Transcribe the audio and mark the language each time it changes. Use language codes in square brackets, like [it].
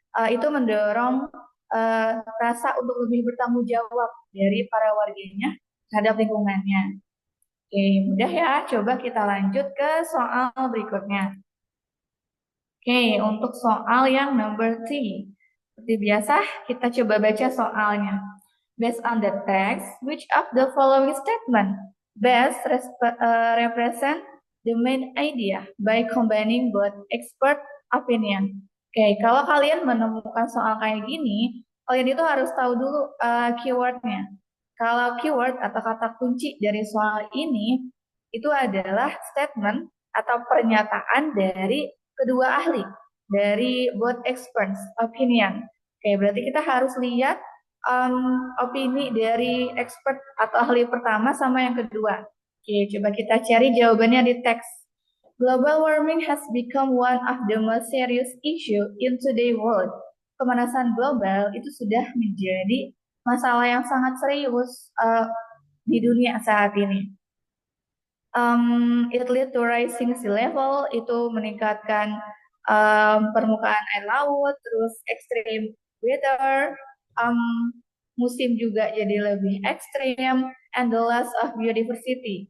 [id] Itu mendorong rasa untuk lebih bertanggung jawab dari para warganya terhadap lingkungannya. Oke, mudah ya. Coba kita lanjut ke soal berikutnya. Oke, untuk soal yang number 3. Seperti biasa, kita coba baca soalnya. [en] Based on the text, which of the following statement best represent the main idea by combining both expert opinion? [id] Oke, kalau kalian menemukan soal kayak gini, kalian itu harus tahu dulu keywordnya. Kalau keyword atau kata kunci dari soal ini itu adalah statement atau pernyataan dari kedua ahli, dari [en] both experts opinion. [id] Oke, berarti kita harus lihat opini dari expert atau ahli pertama sama yang kedua. Oke, coba kita cari jawabannya di teks. [en] Global warming has become one of the most serious issue in today's world. [id] Pemanasan global itu sudah menjadi masalah yang sangat serius di dunia saat ini. [en] It lead to rising sea level, [id] itu meningkatkan permukaan air laut, [en] terus extreme weather, [id] musim juga jadi lebih ekstrim, [en] and the loss of biodiversity.